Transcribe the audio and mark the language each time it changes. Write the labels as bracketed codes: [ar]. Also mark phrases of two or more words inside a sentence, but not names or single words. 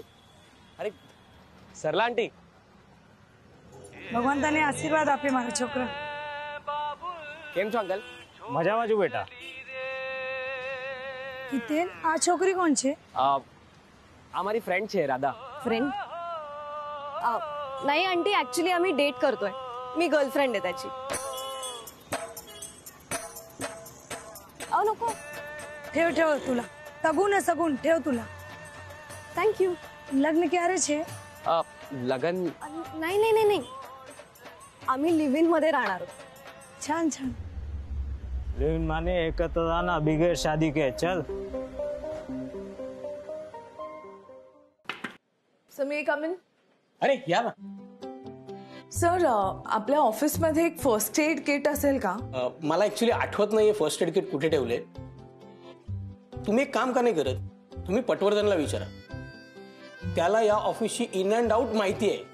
[hi] अरे सरला आंटी, [gu] ભગવાન આશીર્વાદ આપે મારા છોકરા. કેમ છો અંકલ? મજામાં છું બેટા. हितेन, આ છોકરી કોણ છે? આ મારી ફ્રેન્ડ છે રાધા. [mr] फ्रेंड? नाही आंटी, ऍक्च्युली आम्ही डेट करतोय. मी गर्लफ्रेंड आहे त्याची. अहो नको. ठेव ठेव तुला. सगून आहे सगून. ठेव तुला. थँक्यू. [gu] लग्न ક્યારે છે? [mr] लग्न नाही नाही नाही नाही, आम्ही [en] live in [mr] मध्ये राहणार आहोत. छान छान. [hi] लेकिन माने एकत्र आना बिगैर शादी के. [mr] चल. [en] Sami come in. [mr] अरे या ना. सर, आपल्या ऑफिसमध्ये एक [en] first aid kit [mr] असेल का? मला ऍक्च्युली आठवत नाहीये [en] first aid kit [mr] कुठे ठेवले. तुम्ही एक काम का नाही करत, तुम्ही पटवर्धनला विचारा. त्याला या ऑफिसची [en] in and out [mr] माहिती आहे.